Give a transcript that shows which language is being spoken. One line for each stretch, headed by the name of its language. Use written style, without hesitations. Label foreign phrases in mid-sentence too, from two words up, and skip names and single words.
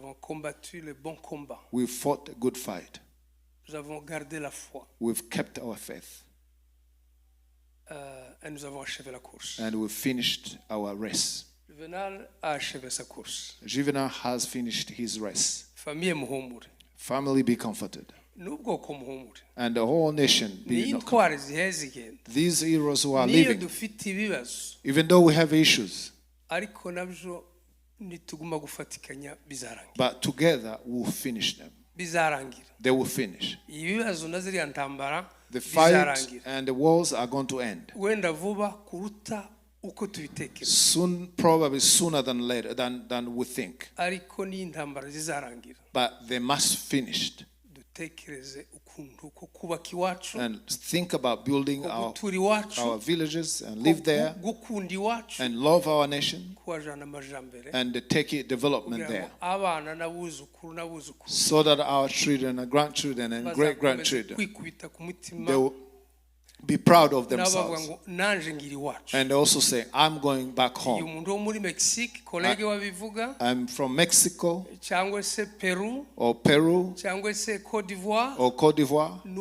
English: We've fought a good fight. We've kept our faith. And we've finished our race. Juvenal has finished his race. Family be comforted.
Kinyarwanda: n'ubwoko muhumure.
English: And the whole nation be
Kinyarwanda: n'intwari zihe zigenda.
English: These heroes who are
Kinyarwanda: niyo
English: living,
Kinyarwanda: dufite ibibazo,
English: even though we have issues,
Kinyarwanda: ariko nabyo nituguma gufatikanya bizarangira.
English: but together we'll finish them.
Kinyarwanda: Bizarangira.
English: They will finish.
Kinyarwanda: Ibibazo na ziriya ntambara
English: The fight and the wars are going to end.
Kinyarwanda: Wenda vuba kuruta uko tubitekereza.
English: Soon, probably sooner than later than we think.
Kinyarwanda: Ariko ni intambara zizarangira.
English: But they must finish.
Kinyarwanda: Dutekereze ukuntu ko kubaka iwacu.
English: And think about building our villages and live there.
Kinyarwanda: Gukunda iwacu.
English: And love our nation.
Kinyarwanda: Kuwajana amajambere.
English: And take it development there.
Kinyarwanda: Abana n'abuzukuru n'abuzukuru.
English: So that our children and grandchildren and great grandchildren, they will be proud of themselves. And also say, I'm going back home. I'm from Mexico or Peru or Cote d'Ivoire.